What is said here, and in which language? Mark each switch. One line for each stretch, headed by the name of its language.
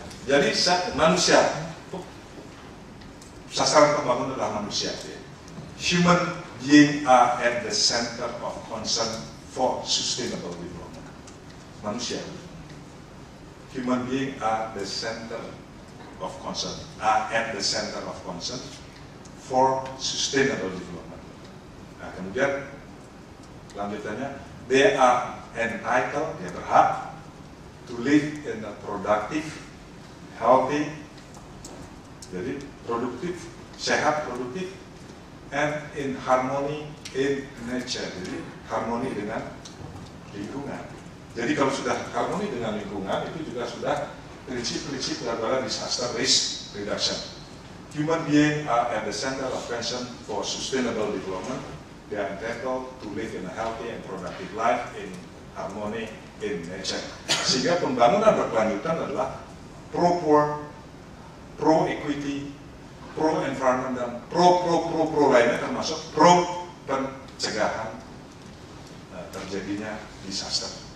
Indonesian: Jadi manusia, sasaran pembangunan adalah manusia.
English: Human being are at the center of concern for sustainable development.
Indonesian: Manusia.
English: Human being are the center of concern, are at the center of concern for sustainable development.
Indonesian: Nah, kemudian lanjutannya,
English: they are entitled,
Indonesian: dia berhak
English: to live in a productive, healthy,
Indonesian: jadi produktif, sehat, produktif,
English: and in harmony in nature,
Indonesian: jadi harmoni dengan lingkungan. Jadi kalau sudah harmoni dengan lingkungan, itu juga sudah prinsip-prinsip daripada disaster risk reduction.
English: Human beings are at the center of concern for sustainable development. They are entitled to live in a healthy and productive life in harmony in nature.
Indonesian: Sehingga pembangunan berkelanjutan adalah pro-poor, pro-equity, pro-environment, dan pro lainnya, termasuk pro pencegahan terjadinya disaster.